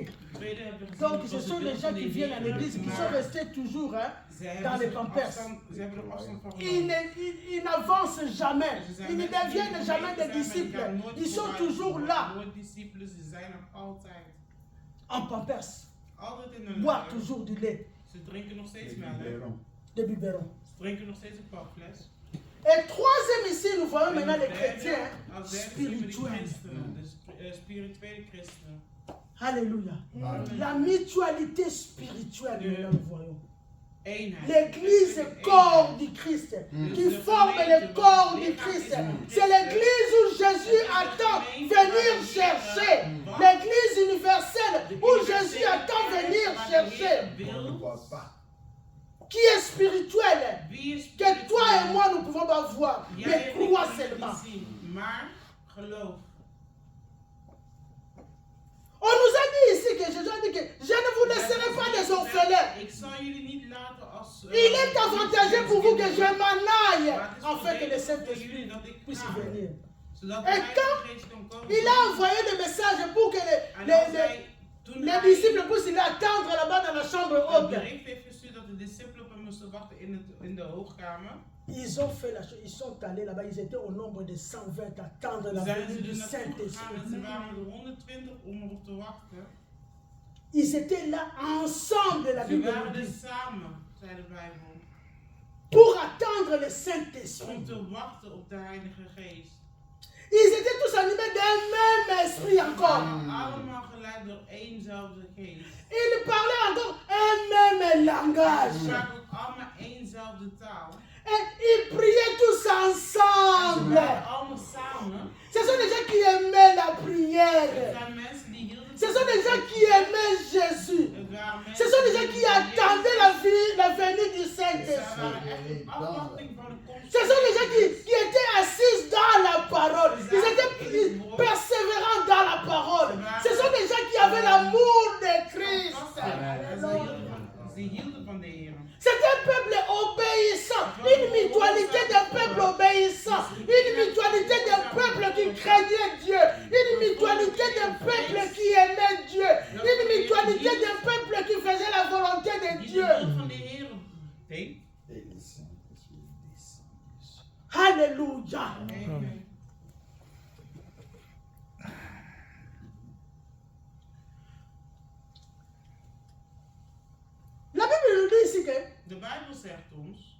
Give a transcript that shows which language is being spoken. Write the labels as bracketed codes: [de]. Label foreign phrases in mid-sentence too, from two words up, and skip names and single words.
[fr] Donc, ce sont les gens qui viennent à l'église, qui sont restés toujours dans les pampers. Ils n'avancent jamais. Ils ne deviennent jamais des disciples. Ils sont toujours là, en pampers. Boire toujours du lait. [nl] Ze drinken nog steeds melk. De biberon. Ze drinken nog steeds een papfles. [fr] Et troisième ici, nous voyons maintenant les chrétiens [nl] Als derde [fr] spirituels. [nl] de spirituele christenen. [fr] Alléluia. La mutualité spirituelle, nous voyons. [nl] Eenheid. [fr] L'église corps du Christ, qui forme le corps du Christ. C'est l'église où Jésus attend venir chercher. L'église universelle où Jésus attend venir chercher. Qui est spirituel, que toi et moi nous pouvons pas voir, mais crois seulement. [nl] Maar geloof. [fr] On nous a dit ici que Jésus a dit que je ne vous laisserai pas des orphelins. [nl] Ik zal jullie niet laten als. [fr] Il est avantageux pour vous que je m'en aille afin que le Saint-Esprit puisse venir. Et quand il a envoyé des messages pour que les disciples puissent l'attendre là-bas dans la chambre haute. [nl] De discipelen moesten wachten in de hoogkamer. [fr] Ils ont fait la chose, ils sont allés là-bas, ils étaient au nombre de 120 à attendre la [nl] Zijn [fr] venue [nl] ze [fr] du [nl] er naartoe gegaan en [fr] Saint-Esprit. [nl] ze waren er 120 om erop te wachten. [fr] Ils étaient là ensemble, la [nl] Ze [fr] Bible [nl] waren [fr] nous [nl] er [fr] dit, [nl] samen, zei de Bijbel, [fr] pour attendre le Saint-Esprit. [nl] om te wachten op de Heilige Geest. [fr] Ils étaient tous animés d'un même esprit [nl] Ze [fr] encore. [nl] waren allemaal geleid door éénzelfde geest. [fr] Ils parlaient encore un même [nl] Ze [fr] langage. [nl] spraken ook allemaal éénzelfde taal. [fr] Et ils priaient tous [nl] Ze [fr] ensemble. [nl] waren allemaal samen. [fr] Ce sont des gens qui aimaient la [nl] Het [fr] prière. [nl] zijn mensen die hielden [fr] Ce sont des gens qui aimaient Jésus. [nl] Het waren mensen [fr] Ce sont des gens qui [nl] die [fr] attendaient la venue du [nl] Zij [fr] Saint-Esprit. [nl] waren echt op afwachting van de komst. [fr] Ce sont des gens qui étaient assis dans la parole. Ils étaient persévérants dans la parole. Ce sont des gens qui avaient l'amour de Christ. [nl] Ze hielden van de Heer. [fr] C'est un peuple obéissant, une mutualité d'un peuple obéissant, une mutualité d'un peuple qui craignait Dieu, une mutualité d'un peuple qui aimait Dieu, une mutualité d'un peuple qui faisait la volonté de [nl] Die [fr] Dieu. [nl] de wil van de Heer deed. [fr] Et le Saint-Esprit descend. Alléluia. Amen. La Bible nous dit ici que [nl] De Bijbel zegt ons.